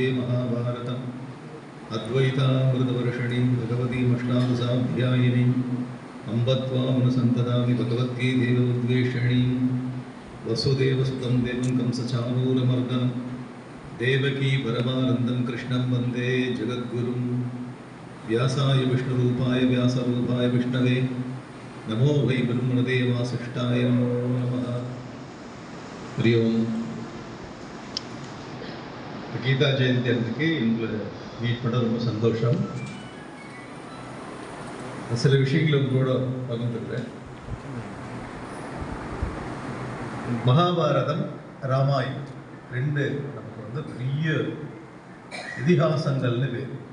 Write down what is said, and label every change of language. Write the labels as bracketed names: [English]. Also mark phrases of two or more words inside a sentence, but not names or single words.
[Sanskrit] महाभारतम् अद्वैतामृतवर्षिणीं भगवतीमष्टादशाध्यायिनीम् अम्ब त्वामनुसन्ततामि भगवद्गीतेयोद्वेषिणीं वसुदेवसुतं देवं कंसचाणूरमर्दनं देवकी परमानन्दं कृष्णं वन्दे जगद्गुरुं व्यासाय विष्णुरूपाय व्यासरूपाय विष्णवे नमो वै ब्रह्मणदे वासिष्ठाय नमो नमः। हरि ओम्. [Tamil] கீதா ஜெயந்தி அன்றைக்கு உங்களை மீட் பண்ண ரொம்ப சந்தோஷம். சில விஷயங்களை உங்களோட பகிர்ந்துக்கிறேன். மகாபாரதம், ராமாயணம் ரெண்டு நமக்கு வந்து பெரிய இதிகாசங்கள்னு பேர்.